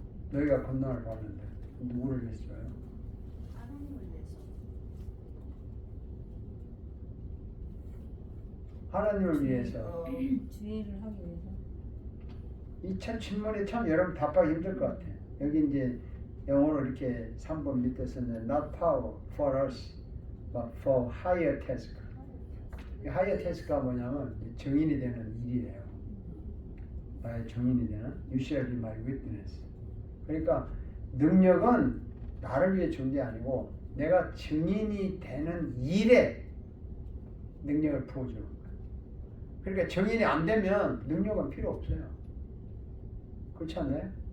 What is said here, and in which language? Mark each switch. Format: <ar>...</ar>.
<ko>너희가 권능을 받는데 누구를 위해서 줘요? 하나님을 위해서. 하나님을 위해서. 주의를 하기 위해서. 이 참 질문이 참 여러분 답하기 힘들 것 같아요. 여기 이제 영어로 이렇게 3번 밑에 쓰는</ko> <en>not power for us but for higher task.</en> <ko>이 higher task가 뭐냐면 증인이 되는 일이에요. 나의 증인이 되는</ko> <en>you shall be my witness.</en> <ko>그러니까 능력은 나를 위해 준 게 아니고 내가 증인이 되는 일에 능력을 부어주는 거예요. 그러니까 정인이 안 되면 능력은 필요 없어요. 그렇지 않나요?</ko>